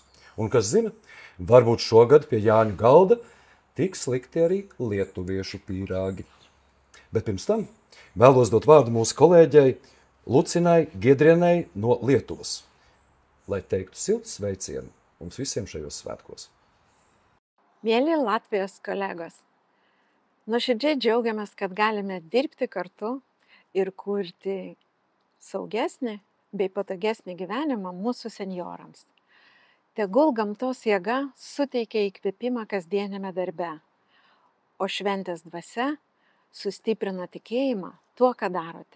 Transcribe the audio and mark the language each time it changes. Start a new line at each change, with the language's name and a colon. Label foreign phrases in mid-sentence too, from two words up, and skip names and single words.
Latvian: Un kas zina, varbūt šogad pie Jāņu galda tiks likti arī lietuviešu pīrāgi. Bet pirms tam vēlos dot vārdu mūsu kolēģei Lucinai Giedrienei no Lietuvas, lai teiktu siltu sveicienu mums visiem šajos svētkos.
Lithuanian: Mieli Latvijos kolegos, nuoširdžiai džiaugiamės, kad galime dirbti kartu ir kurti saugesnį bei patogesnį gyvenimą mūsų senjorams. Tegul gamtos jėga suteikia įkvėpimą kasdieniame darbe, o šventės dvasia sustiprina tikėjimą tuo, ką darote.